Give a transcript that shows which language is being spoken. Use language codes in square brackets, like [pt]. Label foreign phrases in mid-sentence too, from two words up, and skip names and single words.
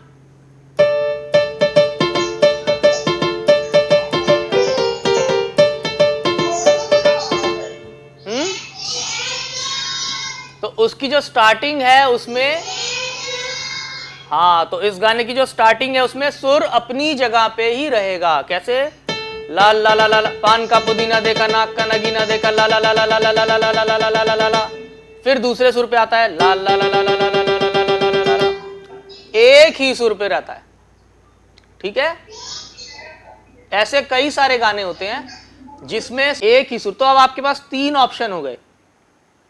[hi] तो उसकी जो स्टार्टिंग है उसमें, हाँ, तो इस गाने की जो स्टार्टिंग है उसमें सुर अपनी जगह पे ही रहेगा। कैसे? ला ला ला ला, पान का पुदीना देखा, नाक का नगीना देखा, ला ला ला ला ला ला ला ला ला ला ला ला ला ला ला। फिर दूसरे सुर पे आता है ला ला ला ला ला ला ला ला ला ला ला ला, एक ही सुर पे रहता है, ठीक है। ऐसे कई सारे गाने होते हैं जिसमें एक ही सुर। तो अब आपके पास तीन ऑप्शन हो गए,